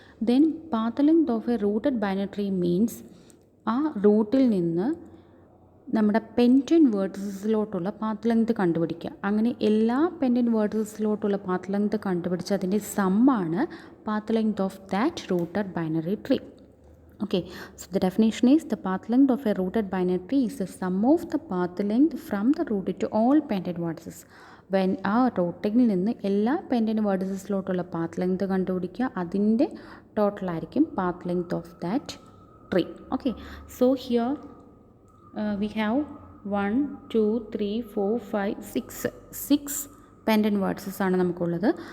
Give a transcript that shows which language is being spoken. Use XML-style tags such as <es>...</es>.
<en>then path length of a rooted binary tree</en> <ml>means ആ റൂട്ടിൽ നിന്ന് നമ്മുടെ പെൻഡൻറ്റ് വേർഡ്സസിലോട്ടുള്ള പാത്ത് ലെങ്ത് കണ്ടുപിടിക്കുക. അങ്ങനെ എല്ലാ പെൻഡൻറ്റ് വേർഡ്സസിലോട്ടുള്ള</ml> <en>Path length കണ്ടുപിടിച്ച് അതിൻ്റെ സമ്മാണ് path length of that rooted binary tree. Okay, so the definition is the path length of a rooted binary tree is the sum of the path length from the root to all pendant vertices.</en> <ml>When ആ റൂട്ടിൽ നിന്ന് എല്ലാ pendant വേർഡ്സസിലോട്ടുള്ള path length കണ്ടുപിടിക്കുക, അതിൻ്റെ ടോട്ടലായിരിക്കും</ml> <en>Path length of that tree.</en> <ml>Okay.</ml> <en>so here we have</en> <ml>1 2 3 4 5 6 pendant വേർഡ്സസ് ആണ് നമുക്കുള്ളത്.</ml>